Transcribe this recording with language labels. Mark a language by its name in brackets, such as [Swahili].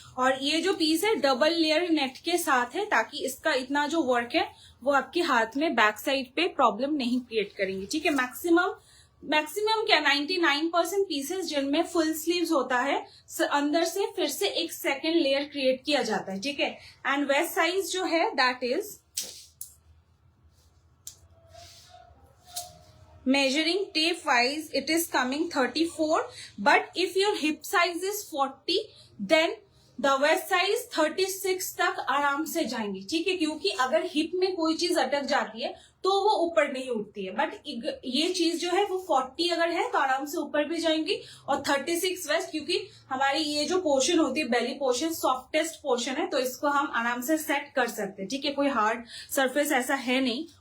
[Hindi] और ये जो पीस है डबल लेयर नेट के साथ है, ताकि इसका इतना जो वर्क है वो आपके हाथ में बैक साइड पे प्रॉब्लम नहीं क्रिएट करेंगे, ठीक है। मैक्सिमम क्या 99% पीसेस जिनमें फुल स्लीव्स होता है अंदर से फिर से एक सेकेंड लेयर क्रिएट किया जाता है, ठीक है। [English] and waist size जो है that is measuring tape wise it is coming 34, but if your hip size is 40 then the waist size 36 [Hindi] तक आराम से जाएंगी, ठीक है। क्योंकि अगर हिप में कोई चीज अटक जाती है तो वो ऊपर नहीं उठती है, बट ये चीज जो है वो 40 अगर है तो आराम से ऊपर भी जाएंगी। और 36 वेस्ट, क्योंकि हमारी ये जो पोर्शन होती है बेली पोर्शन सॉफ्टेस्ट पोर्शन है, तो इसको हम आराम से सेट कर सकते हैं, ठीक है। कोई हार्ड सरफेस ऐसा है नहीं।